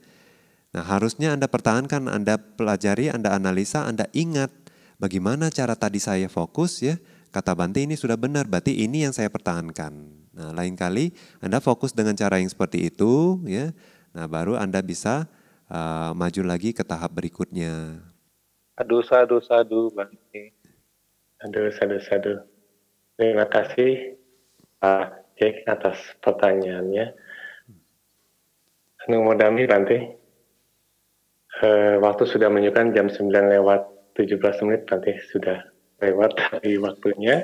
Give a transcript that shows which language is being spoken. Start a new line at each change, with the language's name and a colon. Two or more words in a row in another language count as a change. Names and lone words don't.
Indonesian: Nah, harusnya Anda pertahankan, Anda pelajari, Anda analisa, Anda ingat bagaimana cara tadi saya fokus ya. Kata Bante ini sudah benar, berarti ini yang saya pertahankan. Nah, lain kali Anda fokus dengan cara yang seperti itu ya. Nah, baru Anda bisa maju lagi ke tahap berikutnya.
Pali: Sadu Bante. Sadu.
Indonesian: Terima kasih Pak Jack atas pertanyaannya.
Pali: Anumodami Bante.
Indonesian: Waktu sudah menunjukkan jam 9:17 Bante, sudah lewat dari waktunya.